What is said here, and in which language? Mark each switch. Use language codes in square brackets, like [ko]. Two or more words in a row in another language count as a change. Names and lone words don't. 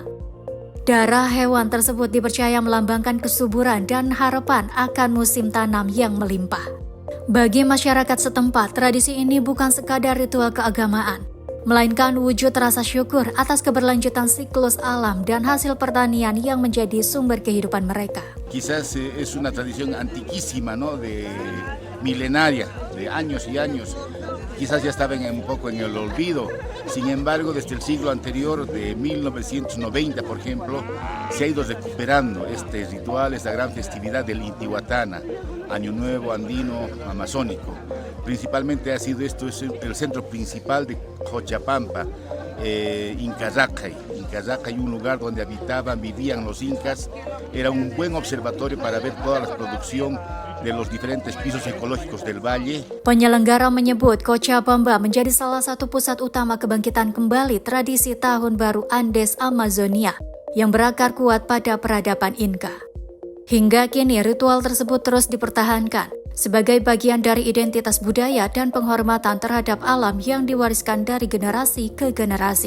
[id] Darah hewan tersebut dipercaya melambangkan kesuburan dan harapan akan musim tanam yang melimpah. Bagi masyarakat setempat, tradisi ini bukan sekadar ritual keagamaan, melainkan wujud rasa syukur atas keberlanjutan siklus alam dan hasil pertanian yang menjadi sumber kehidupan mereka. [es] Quizás es una tradición antiquísima, ¿no? De milenaria, de años y años. Quizás ya estaban un poco en el olvido. Sin embargo, desde el siglo anterior, de 1990, por ejemplo, se ha ido recuperando este ritual, esta gran festividad del Intihuatana, Año Nuevo Andino Amazónico. Principalmente ha sido esto es el centro principal de Cochabamba, Inca Racay, un lugar donde vivían los incas. Era un buen observatorio para ver toda la producción de los diferentes pisos ecológicos del valle. [id] Penyelenggara menyebut Cochabamba menjadi salah satu pusat utama kebangkitan kembali tradisi Tahun Baru Andes Amazonia yang berakar kuat pada peradaban Inca. Hingga kini ritual tersebut terus dipertahankan sebagai bagian dari identitas budaya dan penghormatan terhadap alam yang diwariskan dari generasi ke generasi.